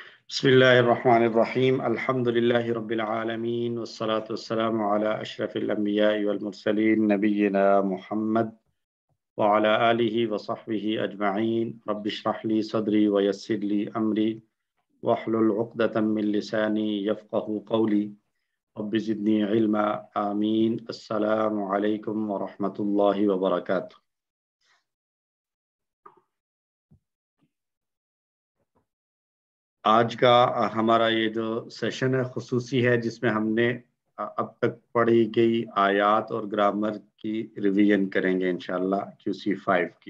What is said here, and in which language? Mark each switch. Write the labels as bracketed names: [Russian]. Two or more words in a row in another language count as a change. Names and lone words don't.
[Arabic] بسم الله الرحمن الرحيم الحمد لله رب العالمين والصلاة والسلام على أشرف الأنبياء والمرسلين نبينا محمد وعلى آله وصحبه أجمعين رب اشرح لي صدري ويسر لي أمري واحلل عقدة من لساني يفقهوا قولي رب زدني علما آمين. السلام عليكم ورحمة الله وبركاته. [Urdu] آج کا ہمارا یہ جو سیشن ہے خصوصی ہے، جس میں ہم نے اب تک پڑھی گئی آیات اور گرامر کی ریویژن کریں گے ان شاء اللہ QC5 کی.